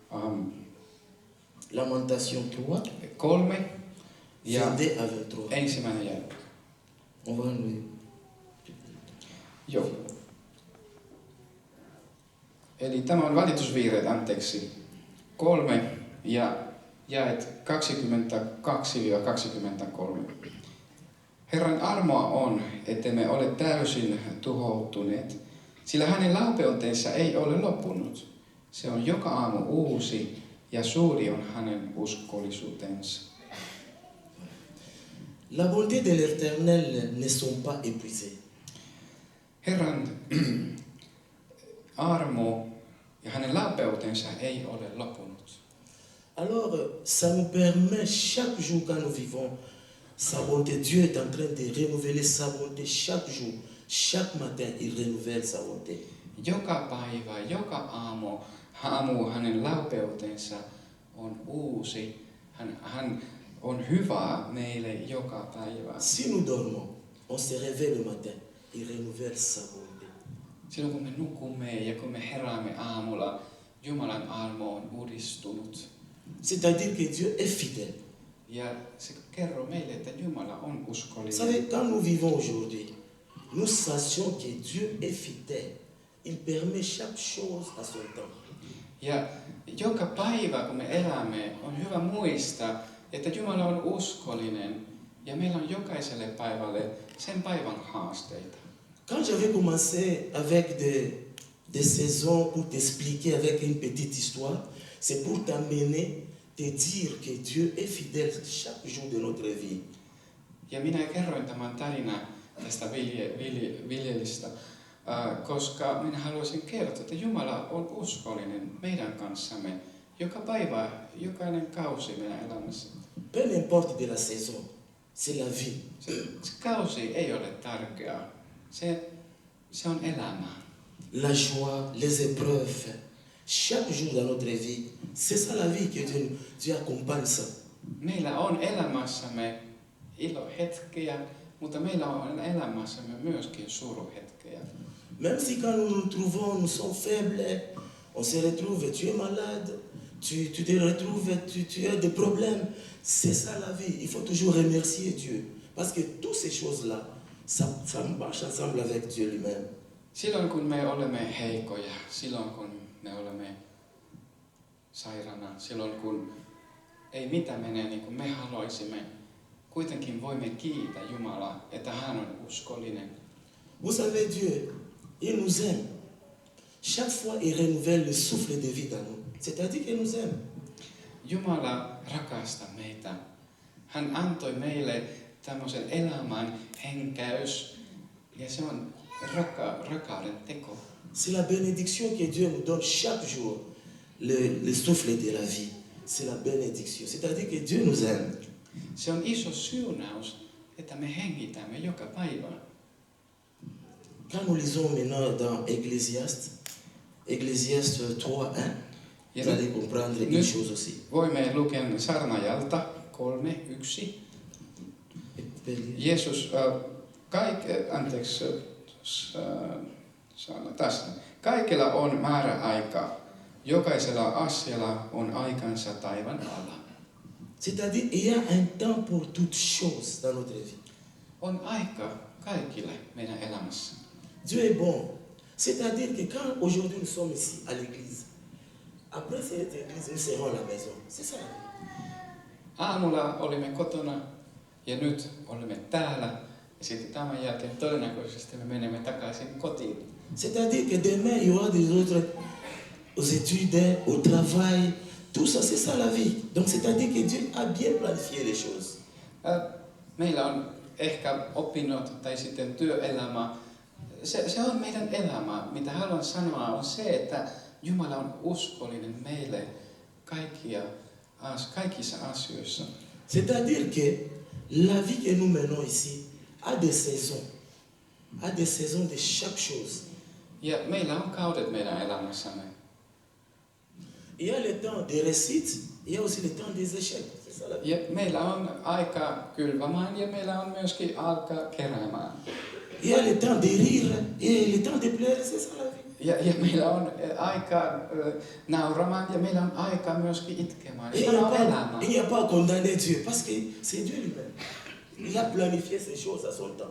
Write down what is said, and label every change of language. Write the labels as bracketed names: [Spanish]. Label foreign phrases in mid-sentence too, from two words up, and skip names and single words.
[French] Lamentation 3. [Finnish] 3 ja [French] 22 à 23. [Finnish] ensimmäinen jae. [French] On va lire. [Finnish] Joo. Eli tämä on valitusviireet, 3 ja jaet 22-23. Herran armoa on, ettemme ole täysin tuhoutuneet, sillä hänen laupeutensa ei ole loppunut. Se on joka aamu uusi ja suuri on hänen uskollisuutensa. [French] La bonté de l'Éternel ne sont pas épuisées. [Finnish] Herran armo ja hänen laupeutensa ei ole loppunut. [French] Alors, ça nous permet chaque jour quand nous vivons, sa bonté, Dieu est en train de renouveler sa bonté chaque jour. Chaque matin, il renouvelle sa bonté. [Finnish] Joka päivä, joka aamu hänen laupeutensa on uusi. Hän on hyvä meille joka päivä. [French] Si nous dormons, on se réveille le matin, il renouvelle sa bonté. [Finnish] Silloin kun me nukumme ja kun me heräämme aamulla, Jumalan armo on uudistunut. [French] C'est-à-dire que Dieu est fidèle. [Finnish] Ja se kertoo meille, että Jumala on [French] Vous [Finnish] uskollinen. [French] savez, quand nous vivons aujourd'hui, nous sachions que Dieu est fidèle. Il permet chaque chose à son temps. [Finnish] Ja joka päivä, kun me elämme, on hyvä muistaa, että Jumala on uskollinen ja meillä on jokaiselle päivälle sen päivän haasteita. [French] Quand j'avais commencé avec des saisons pour t'expliquer avec une petite histoire, c'est pour t'amener, te dire que Dieu est fidèle chaque jour de notre vie. [Finnish] Ja minä kerroin tämän tarinan tästä viljelystä, koska minä haluaisin kertoa, että Jumala on uskollinen meidän kanssamme joka päivä, jokainen kausi meidän elämässä. [French] Peu importe de la saison, c'est la vie. [Finnish] Se kausi ei ole tärkeää, se on elämää. [French] La joie, les épreuves, chaque jour dans notre vie, c'est ça la vie que Dieu accompagne ça. [Finnish] Meillä on elämässämme ilohetkiä, mutta meillä on elämässämme myöskin suruhetkiä. [French] Même si quand nous nous trouvons, nous sommes faibles, on se retrouve, tu es malade, tu te retrouves, tu as des problèmes. C'est ça la vie. Il faut toujours remercier Dieu. Parce que toutes ces choses-là, ça marche ensemble avec Dieu lui-même. [Finnish] Silloin kun me olemme heikkoja, silloin kun me olemme sairaana, silloin kun ei mitään mene niin kuin me haluaisimme, kuitenkin voimme kiittää Jumalaa, että hän on uskollinen. [French] Vous savez, Dieu, il nous aime. Chaque fois, il renouvelle le souffle de vie dans nous. C'est-à-dire qu'il nous aime. [Finnish] Jumala rakastaa meitä. Hän antoi meille tämmöisen elämän henkäys, ja se on rakkauden teko. [French] C'est la bénédiction que Dieu nous donne chaque jour, le souffle de la vie. C'est la bénédiction. C'est-à-dire que Dieu nous aime. [Finnish] Se on iso siunaus, että me hengitämme joka päivä. [French] Quand nous lisons maintenant dans Ecclésiaste 3:1, vous allez comprendre une chose aussi. [Finnish] Voimme lukea Saarnaajalta 3:1. Jeesus, kaikilla on määräaika, jokaisella asialla on aikansa taivaan alla. [French] C'est-à-dire il y a un temps pour toutes choses dans notre vie. [Finnish] On aika kaikille meidän elämässä. [French] Dieu est bon. C'est-à-dire que quand aujourd'hui nous sommes ici à l'église, après cette église, nous serons à la maison. C'est ça. [Finnish] Aamulla olimme kotona ja nyt olemme täällä. Ja sitten tämän jälkeen todennäköisesti me menemme takaisin kotiin. [French] C'est-à-dire que demain, il y aura des autres aux études, au travail. Tout ça, c'est ça la vie. Donc, c'est-à-dire que Dieu a bien planifié les choses. [Finnish] Meillä on ehkä opinnot tai sitten työelämä. Se on meidän elämä. Mitä haluan sanoa on se, että Jumala on uskollinen meille kaikissa asioissa. [French] C'est-à-dire que la vie que nous menons ici a des saisons. A des saisons de chaque chose. [Finnish] Ja meillä on kaudet meidän elämässämme. [French] Il y a le temps des réussites, il y a aussi le temps des échecs. C'est ça la vie. [Finnish] Ja meillä on aika kylvämään ja meillä on myöskin aika keräämään. [French] Il y a le temps de rire et le temps de pleurer, c'est ça la vie. [Finnish] Ja meillä on aika nauramaan ja meillä on aika myöskin itkemään. [French] Et [Finnish] Tämä on elämä. [French] il n'y a pas à condamner Dieu parce que c'est Dieu lui-même. Il a planifié ces choses à son temps.